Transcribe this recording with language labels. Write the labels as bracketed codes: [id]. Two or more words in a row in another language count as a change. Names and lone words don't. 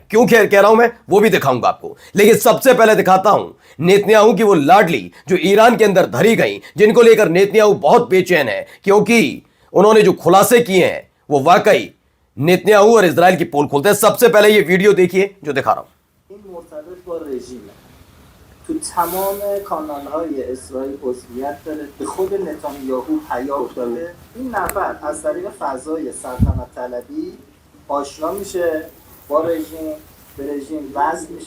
[hi] क्यों कह रहा हूं मैं, वो भी दिखाऊंगा आपको, लेकिन सबसे पहले दिखाता हूं नेतन्याहू की वो लाडली जो ईरान के अंदर धरी गई, जिनको लेकर नेतन्याहू बहुत बेचैन है क्योंकि उन्होंने जो खुलासे किए हैं वो वाकई नेतन्याहू और इजराइल की पोल खोलते हैं। सबसे पहले ये वीडियो देखिए जो दिखा रहा हूं। [fa] تو تمام کانال‌های اسرائیل عضویت داره، به خود نتانیاهو پیام داده. این نفر از طریق فضای سلطنت طلبی آشنا میشه با رژیم، به رژیم وصل میشه.